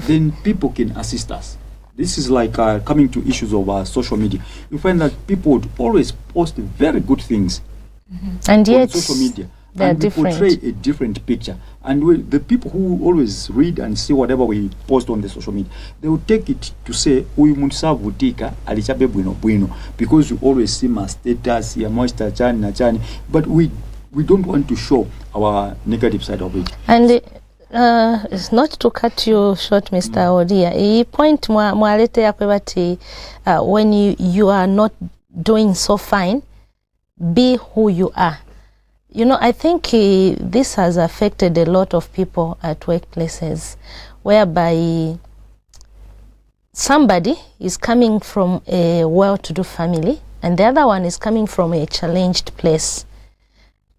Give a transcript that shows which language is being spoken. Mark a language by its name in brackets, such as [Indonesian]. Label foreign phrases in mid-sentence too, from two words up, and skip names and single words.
[English] Then people can assist us. This is like coming to issues of social media. You find that people would always post very good things And on yet, social media. they're And we different. portray a different picture. And the people who always read and see whatever we post on the social media, they will take it to say, [Bemba] "Uyu muntu savutika alichabe bwino bwino," [English] because you always see my status, [Bemba] ya moista chani na chani, [English] but we don't want to show our negative side of it. And it's not to cut you short, Mr. Odia. A point [Bemba] mwalete yakwe bati [English] when you are not doing so fine, be who you are. You know, I think this has affected a lot of people at workplaces, whereby somebody is coming from a well-to-do family and the other one is coming from a challenged place.